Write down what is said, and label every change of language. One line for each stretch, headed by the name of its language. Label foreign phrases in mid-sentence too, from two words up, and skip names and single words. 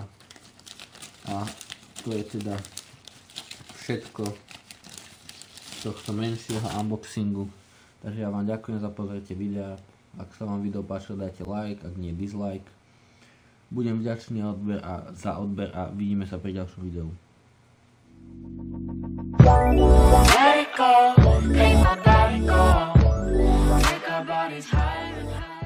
Slovak: A to je teda všetko z tohto menšieho unboxingu. Takže ja vám ďakujem za pozretie videa. Ak sa vám video páčilo, dajte like, ak nie dislike. Budem vďačný za odber a vidíme sa pri ďalšom videu.
English: Let it go, make my body go, make our bodies higher.